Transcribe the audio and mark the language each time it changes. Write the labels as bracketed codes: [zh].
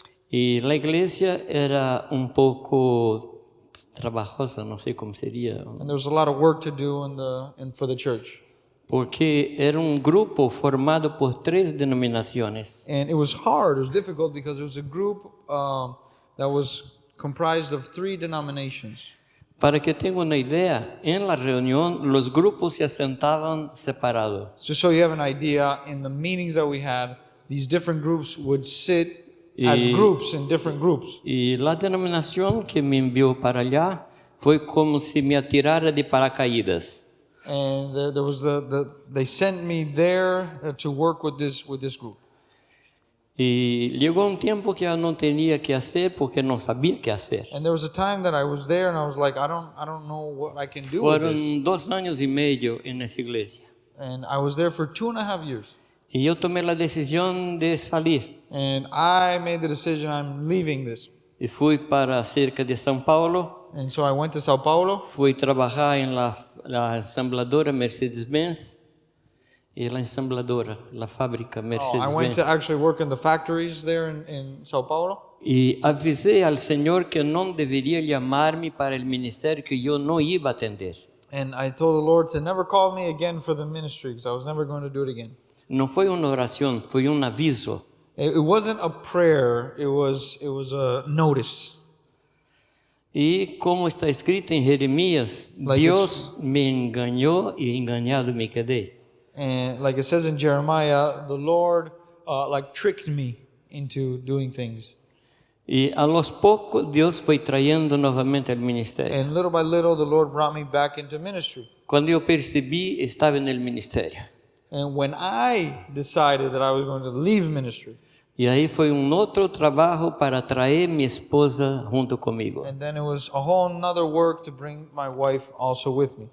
[es] y la iglesia era un poco trabajosa, no sé cómo sería, [en] and there was a lot of work to do for the church. [es] porque era un grupo formado por 3 denominaciones. [en] And it was hard, it was difficult because it was a group that was comprised of 3 denominations. [es] Para que tenga una idea, en la reunión los grupos se asentaban separados. [en] Just so you have an idea, in the meetings that we had, these different groups would sit as groups in different groups. [es] Y la denominación que me envió para allá fue como si me atirara de paracaídas. [en] And there was they sent me there to work with this group. [es] Y llegó un tiempo que yo no tenía que hacer porque no sabía qué hacer. [en] And there was a time that I was there and I was like, I don't know what I can do with this. [es] Fueron 2 años y medio en esa iglesia. [en] And I was there for 2.5 years. [es] Y yo tomé la decisión de salir. [en] And I made the decision, I'm leaving this. [es] Y fui para cerca de São Paulo. [en] And so I went to Sao Paulo. [es] Fui trabajar en la ensambladora Mercedes-Benz. Y la ensambladora, la fábrica [en] I went [es] Mercedes-Benz. [en] to actually work in the factories there in Sao Paulo. [es] Y avisé al Señor que no debería llamarme para el ministerio que yo no iba a atender. [en] And I told the Lord to never call me again for the ministry because I was never going to do it again. [es] No fue una oración, fue un aviso. [en] It wasn't a prayer, it was a notice. [es] Y como está escrito en Jeremías, [en] Like [es] Dios me engañó y engañado me quedé. [en] And like it says in Jeremiah, the Lord tricked me into doing things. [es] Y a los pocos Dios fue trayendo nuevamente al ministerio. [en] And little by little, the Lord brought me back into ministry. [es] Cuando yo percibí, estaba en el ministerio. [en] And when I decided that I was going to leave ministry, [es] Y ahí fue un otro trabajo para traer mi esposa junto conmigo. [en] and then it was a whole nother work to bring my wife also with me.